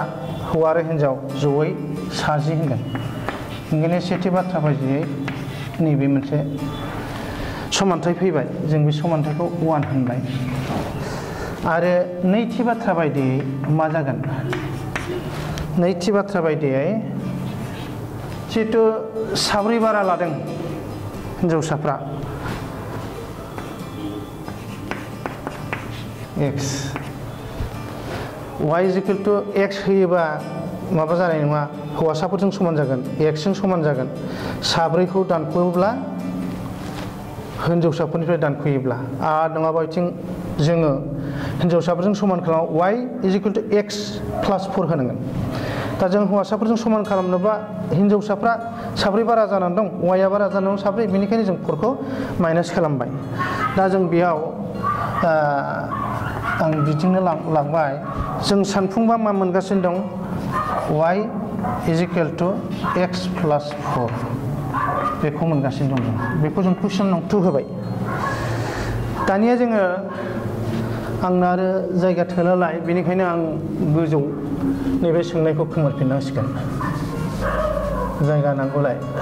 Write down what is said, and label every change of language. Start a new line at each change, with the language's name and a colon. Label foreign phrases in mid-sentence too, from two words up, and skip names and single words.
Bodo: हौवा आरो हिन्जाव जयै 10 होनगोन ओंखायनो सेथि बाथ्रा बायदियै नैबे मोनसे समानथाय फैबाय जों बे समानथायखौ 1 होनबाय आरो नैथि बाथ्रा बायदियै मा जागोन नैथि बाथ्रा बायदियै जिहेतु 4 बारा लादों हिन्जावसाफ्रा
English: x y is equal to x
Bodo: होयोबा माबा जानाय नङा हौवासाफोरजों समान जागोन x जों समान जागोन 4 खौ दानख'योब्ला हिन्जावसाफोरनिफ्राय दानख'योब्ला आरो नङाबा बिथिं जोङो हिन्जावसाफोरजों समान खालाम
English: y is equal to x plus 4
Bodo: होनांगोन दा जों हौवासाफोरजों समान खालामनोबा हिन्जावसाफ्रा 4 बारा जानानै दं y आ बारा जानानै दं 4 बेनिखायनो जों 4 खौ माइनास खालामबाय दा जों बेयाव आं बिदिनो लांबाय जों सानफुंबा मा मोनगासिनो दं
English: y is equal to x plus 4
Bodo: बेखौ मोनगासिनो दं बेखौ जों कुइसन नंबर 2 होबाय दानिया जोङो आंना आरो जायगा थोलालाय बेनिखायनो आं गोजौ नैबे सोंनायखौ खोमोरफिननांसिगोन जायगा नांगौलाय